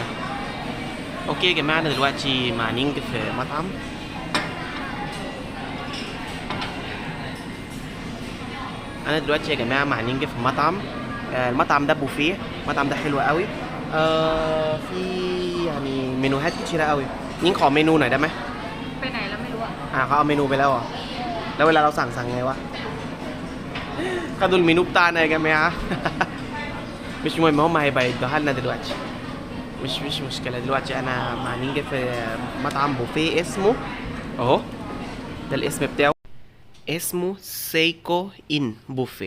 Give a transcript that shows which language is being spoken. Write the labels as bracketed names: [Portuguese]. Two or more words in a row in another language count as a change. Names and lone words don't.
[Arabic] اوكي يا جماعه انا دلوقتي مع نينج في مطعم. انا دلوقتي يا جماعه مع نينج في مطعم. المطعم ده بوفيه، المطعم ده حلو قوي. في يعني منوهات كتيره قوي. [Thai] نينج ขอเมนูหน่อยได้ไหม ไปไหนแล้วไม่รู้ เขาเอาเมนูไปแล้วอ่ะแล้วเวลาเราสั่งไงวะ [Arabic] خدوا المنيو بتاعنا يا جماعه مش مهم هم هيبقى لنا دلوقتي. مش مشكلة. دلوقتي أنا مع نينجا في مطعم بوفيه اسمه أهو، ده الاسم بتاعه، اسمه سيكو إن بوفيه.